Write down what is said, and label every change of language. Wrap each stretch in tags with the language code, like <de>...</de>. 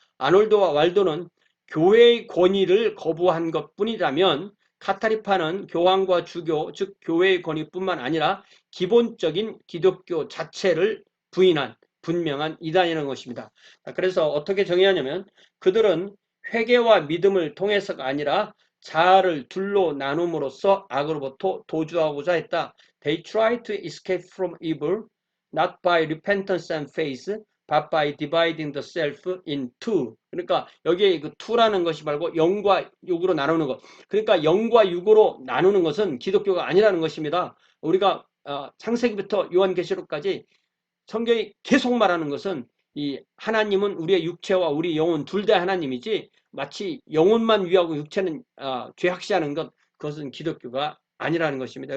<ko>아놀드와 왈도는 교회의 권위를 거부한 것뿐이라면 카타리파는 교황과 주교 즉 교회의 권위뿐만 아니라 기본적인 기독교 자체를 부인한 분명한 이단이라는 것입니다. 그래서 어떻게 정의하냐면 그들은 회개와 믿음을 통해서가 아니라 자아를 둘로 나눔으로써 악으로부터 도주하고자 했다.</ko> <en>They try to escape from evil, not by repentance and faith, but by dividing the self in two.</en> <ko>그러니까 여기에 그 two라는 것이 말고 영과 육으로 나누는 것. 그러니까 영과 육으로 나누는 것은 기독교가 아니라는 것입니다. 우리가 창세기부터 요한계시록까지 성경이 계속 말하는 것은 이 하나님은 우리의 육체와 우리 영혼 둘 다 하나님이지 마치 영혼만 위하고 육체는 죄악시하는 것 그것은 기독교가 아니라는 것입니다.</ko>